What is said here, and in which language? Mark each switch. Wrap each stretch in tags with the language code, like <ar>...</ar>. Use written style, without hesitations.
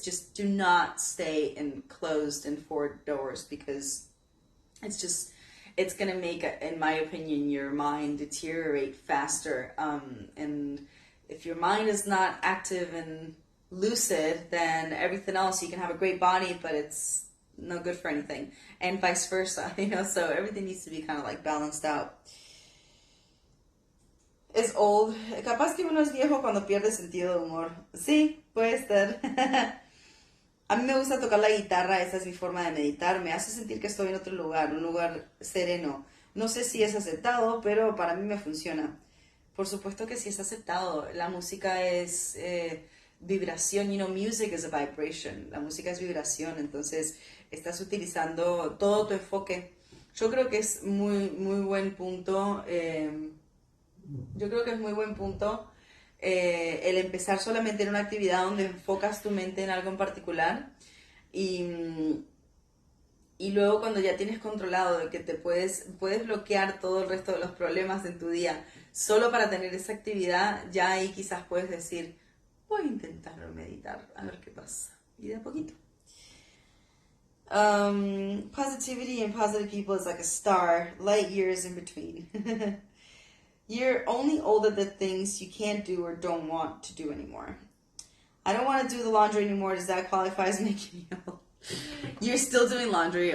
<en>Just do not stay closed in four doors, because it's going to make, in my opinion, your mind deteriorate faster. And if your mind is not active and lucid, then everything else, you can have a great body, but it's no good for anything, and vice versa, so everything needs to be kind of like balanced out. Es old.</en> <es>Capaz que uno es viejo cuando pierde sentido de humor. Sí, puede ser. A mí me gusta tocar la guitarra, esa es mi forma de meditar, me hace sentir que estoy en otro lugar, un lugar sereno. No sé si es aceptado, pero para mí me funciona. Por supuesto que sí es aceptado. La música es vibración,</es> <en>music is a vibration.</en> <es>La música es vibración, entonces estás utilizando todo tu enfoque. Yo creo que es muy, muy buen punto. Yo creo que es muy buen punto el empezar solamente en una actividad donde enfocas tu mente en algo en particular y luego cuando ya tienes controlado de que te puedes bloquear todo el resto de los problemas en tu día solo para tener esa actividad, ya ahí quizás puedes decir, voy a intentar meditar, a ver qué pasa. Y de a poquito.</es> <en>Positivity and positive people is like a star, light years in between. You're only old at the things you can't do or don't want to do anymore. I don't want to do the laundry anymore. Does that qualify as making me old? You're still doing laundry?</en>